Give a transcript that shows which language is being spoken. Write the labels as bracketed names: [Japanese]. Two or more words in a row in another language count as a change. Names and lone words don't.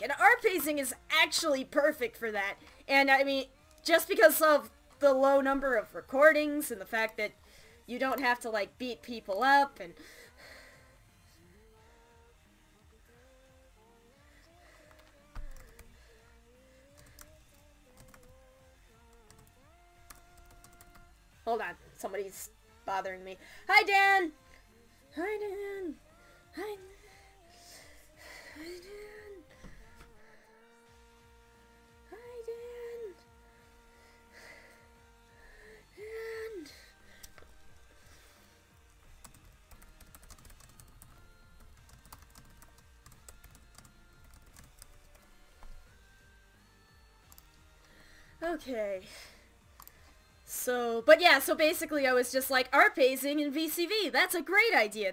[English] And art pacing is actually perfect for that. And, I mean, just because of the low number of recordings and the fact that you don't have to, like, beat people up and... Hold on, somebody's bothering me. Hi, Dan! Hi, Dan! Hi, Dan! Hi, Dan! Dan! Okay. So, but yeah, so basically I was just like, art pacing in VCV, that's a great idea.